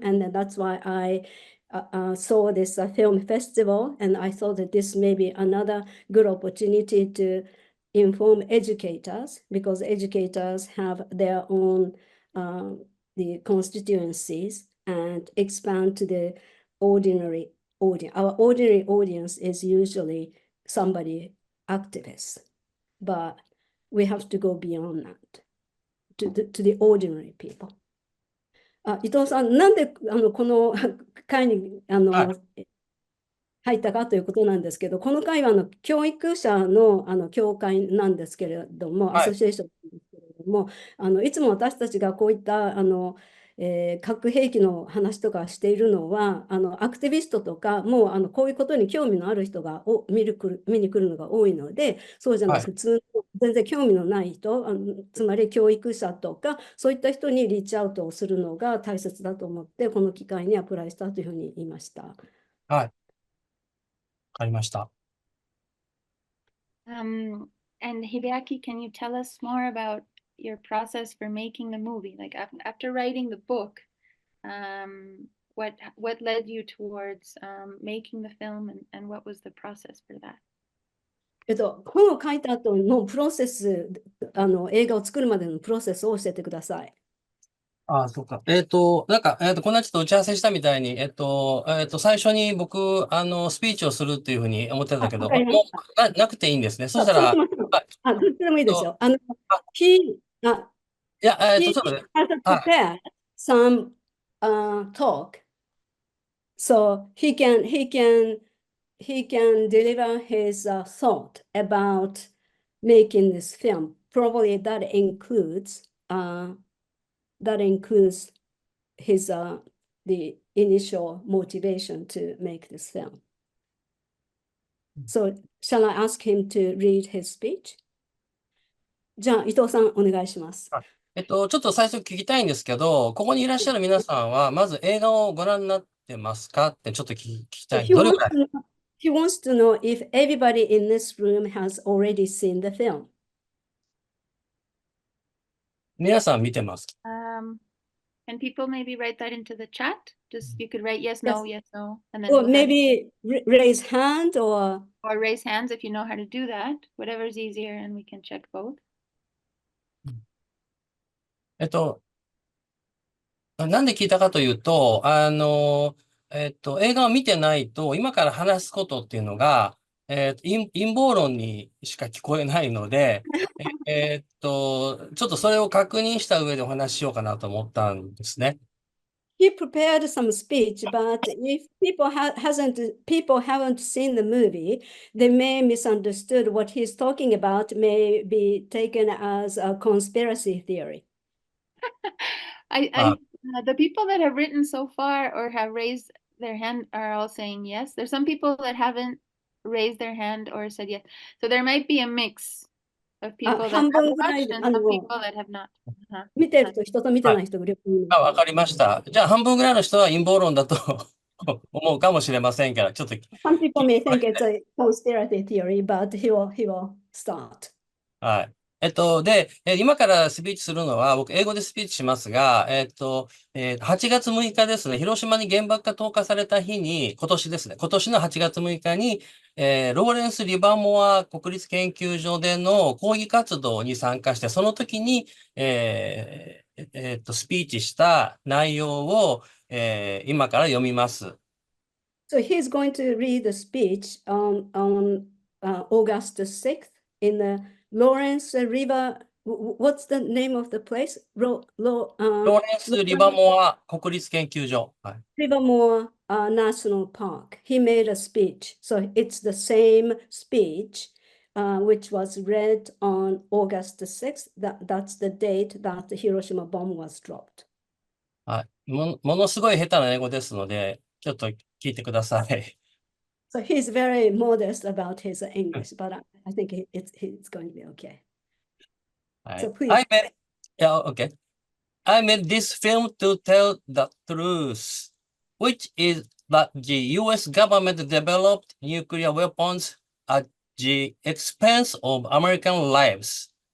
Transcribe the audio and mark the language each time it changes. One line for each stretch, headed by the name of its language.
English: And then that's why I saw this film festival, and I thought that this may be another good opportunity to inform educators, because educators have their own the constituencies, and expand to the ordinary audience. Our ordinary audience is usually somebody activist, but we have to go beyond that to the ordinary people.
Japanese: 伊藤さん、なんでこの会に入ったかということなんですけど、この会は教育者の協会なんですけれども、アソシエーションなんですけれども、いつも私たちがこういった核兵器の話とかしているのは、アクティビストとかもこういうことに興味のある人が見に来るのが多いので、そうじゃなく普通の全然興味のない人、つまり教育者とか、そういった人にリーチアウトをするのが大切だと思って、この機会にアプライしたというふうに言いました。はい。わかりました。
English: And Hideaki, can you tell us more about your process for making the movie? Like after writing the book, what led you towards making the film, and what was the process for that?
Japanese: 本を書いた後のプロセス、映画を作るまでのプロセスを教えてください。そうか。なんか、こんなちょっと打ち合わせしたみたいに、最初に僕、スピーチをするっていうふうに思ってたけど、もうなくていいんですね。そしたら、どっちでもいいですよ。いや、
English: he
Japanese: そうだね。
English: has prepared some talk, so he can deliver his thought about making this film. Probably that includes his the initial motivation to make this film. So shall I ask him to read his speech?
Japanese: じゃあ伊藤さんお願いします。ちょっと最初聞きたいんですけど、ここにいらっしゃる皆さんは、まず映画をご覧になってますかってちょっと聞きたい。どれぐらい
English: He wants to know if everybody in this room has already seen the film.
Japanese: 皆さん見てます。
English: And people maybe write that into the chat. Just you could write yes, no, yes, no, and then Or we'll have maybe raise hand or raise hands if you know how to do that. Whatever's easier, and we can check both.
Japanese: なんで聞いたかというと、映画を見てないと、今から話すことっていうのが、陰謀論にしか聞こえないので、ちょっとそれを確認した上でお話ししようかなと思ったんですね。
English: he prepared some speech, but if people haven't seen the movie, they may misunderstood what he's talking about, may be taken as a conspiracy theory. The people that have written so far or have raised their hand are all saying yes. There's some people that haven't raised their hand or said yes. So there might be a mix of people that have watched and some people that have not.
Japanese: 見てると人と見てない人が両方います。わかりました。じゃあ半分ぐらいの人は陰謀論だと思うかもしれませんから、ちょっと。
English: Some people may think it's a conspiracy theory, but he will start.
Japanese: はい。で、今からスピーチするのは、僕、英語でスピーチしますが、8月6日ですね、広島に原爆が投下された日に、今年ですね、今年の8月6日に、ローレンス・リバモア国立研究所での抗議活動に参加して、その時に、スピーチした内容を、今から読みます。
English: So he's going to read the speech on August 6th in the Lawrence River. What's the name of the place?
Japanese: ローレンス・リバモア国立研究所。はい、
English: Rivermore National Park. He made a speech. So it's the same speech, which was read on August 6th. That's the date that the Hiroshima bomb was dropped.
Japanese: はい、ものすごい下手な英語ですので、ちょっと聞いてください。
English: So he's very modest about his English, but I think it's going to be okay.
Japanese: はい、
English: So please. Okay. I made this film to tell the truth, which is that the US government developed nuclear weapons at the expense of American lives.